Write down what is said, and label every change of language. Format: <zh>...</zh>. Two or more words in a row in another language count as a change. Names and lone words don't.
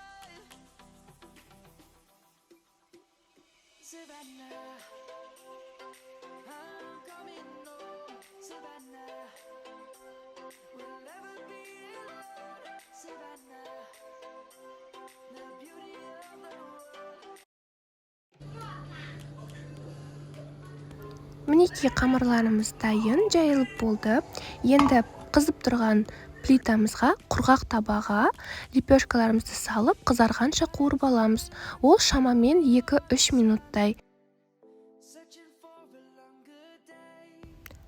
<en>Savannah, I'm coming home. Savannah, we'll never be alone. Savannah, the beauty of the world.</en> <kk>Мінеки қамырларымыз дайын, жайылып болды. Енді қызып тұрған плитамызға, құрғақ табаға лепешкаларымызды салып, қызарғанша қуырып аламыз. Ол шамамен 2-3 минуттай.</kk>